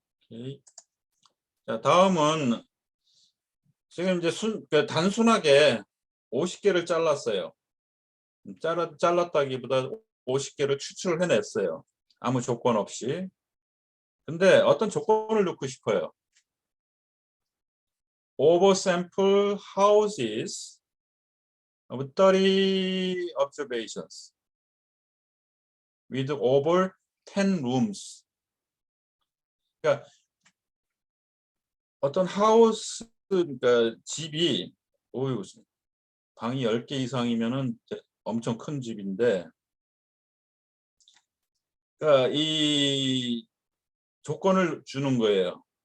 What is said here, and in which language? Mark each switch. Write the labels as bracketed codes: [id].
[ko] 오케이. 자, 다음은 지금 이제 단순하게 50개를 잘랐어요. 잘랐다기보다 50개를 추출을 해냈어요. 아무 조건 없이. 근데 어떤 조건을 넣고 싶어요. [en] Oversample houses of 30 observations with over 10 rooms. [ko] 그러니까 어떤 하우스, 그러니까 집이 방이 10개 이상이면은 엄청 큰 집인데, 그러니까 이 조건을 주는 거예요.